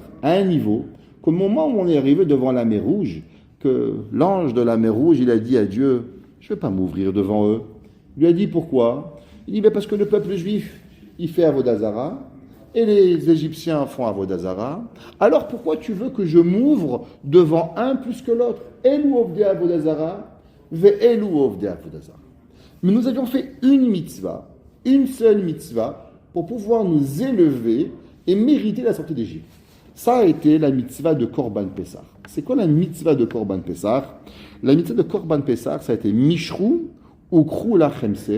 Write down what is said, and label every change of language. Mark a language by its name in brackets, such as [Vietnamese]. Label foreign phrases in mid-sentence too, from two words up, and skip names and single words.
[French] À un niveau qu'au moment où on est arrivé devant la mer Rouge, que l'ange de la mer Rouge, il a dit à Dieu, je ne vais pas m'ouvrir devant eux. Il lui a dit pourquoi? Il dit, parce que le peuple juif, il fait [Hebrew] עבודה זרה, [French] et les Égyptiens font [Hebrew] עבודה זרה. [French] Alors pourquoi tu veux que je m'ouvre devant un plus que l'autre? [Hebrew] אלו עובדי עבודה זרה, ואלו עובדי עבודה זרה. [French] Mais nous avions fait une mitzvah, une seule mitzvah, pour pouvoir nous élever et mériter la sortie d'Égypte. Ça a été la mitzvah de [Hebrew] קרבן פסח. [French] C'est quoi la mitzvah de [Hebrew] קרבן פסח? [French] La mitzvah de [Hebrew] קרבן פסח, [French] ça a été [Hebrew] משכו וקחו לכם.